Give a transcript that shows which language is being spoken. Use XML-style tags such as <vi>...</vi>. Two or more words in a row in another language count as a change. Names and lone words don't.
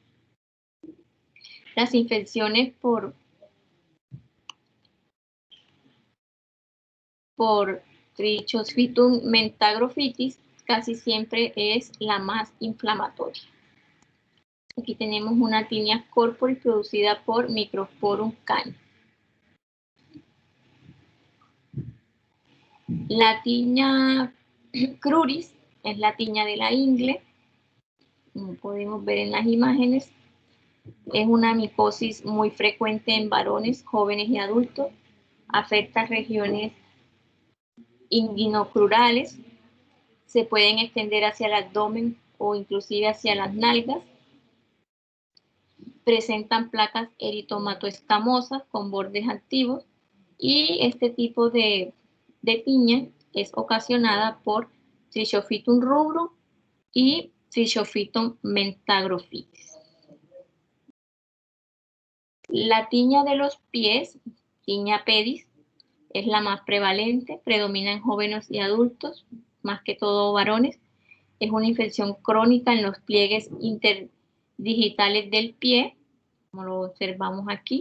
<es>Las infecciones por Trichosphitum mentagrophytis casi siempre es la más inflamatoria. Aquí tenemos una</es> <la>tinea corporis</la> <es>producida por Microsporum canis. La</es> <la>tinea cruris</la> <es>es la tiña de la ingle, como podemos ver en las imágenes. Es una micosis muy frecuente en varones, jóvenes y adultos. Afecta regiones inguinocrurales. Se pueden extender hacia el abdomen o inclusive hacia las nalgas. Presentan placas eritomatoescamosas con bordes activos y este tipo de tiña es ocasionada por Trichophytum rubrum y Trichophytum mentagrophytis. La tiña de los pies,</es> <la>tinea pedis,</la> <es>es la más prevalente, predomina en jóvenes y adultos, más que todo varones. Es una infección crónica en los pliegues interdigitales del pie, como lo observamos aquí.</es>